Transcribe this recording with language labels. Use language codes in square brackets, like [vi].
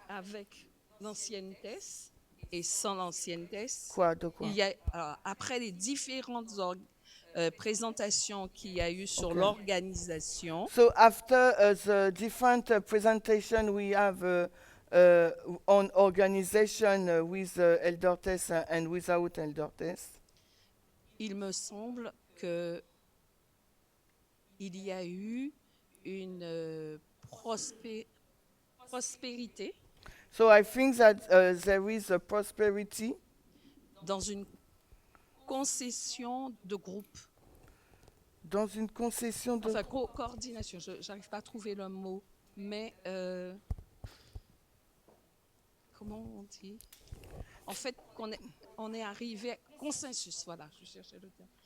[fr] avec l'ancienne Tess et sans l'ancienne Tess, Quoi de quoi? il y a, alors, après les différentes présentations qu'il y a eu sur Ok. l'organisation, [en] So after the different presentation we have on organization with Elder Tess and without Elder Tess, [fr] il me semble que il y a eu une prospérité [en] so I think that there is a prosperity [fr] dans une concession de groupe, dans une concession de... enfin coordination, je n'arrive pas à trouver le mot, mais comment on dit? En fait, on est arrivé à consensus, voilà, je cherchais le terme.